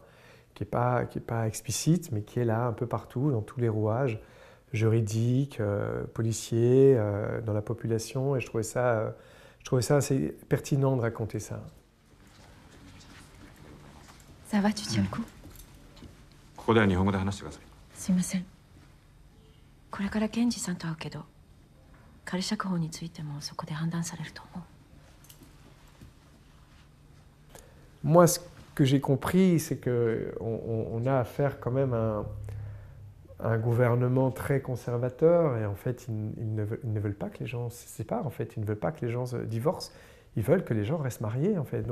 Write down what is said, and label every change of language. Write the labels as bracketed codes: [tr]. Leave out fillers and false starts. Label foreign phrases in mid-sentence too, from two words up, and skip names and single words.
[fr] Qui n'est pas explicite, mais qui est là un peu partout, dans tous les rouages juridiques, policiers, dans la population. Et je trouvais ça assez pertinent de raconter ça. Ça va, tu tiens le coup? [ja] ここでは日本語で話してください。すいません。これから検事さんと会うけど、仮釈放についてもそこで判断されると思う。 [fr] Moi, ce que j'ai compris, c'est qu'on a affaire quand même à un gouvernement très conservateur et en fait, ils ne veulent pas que les gens se séparent, en fait. Ils ne veulent pas que les gens se divorcent. Ils veulent que les gens restent mariés, en fait.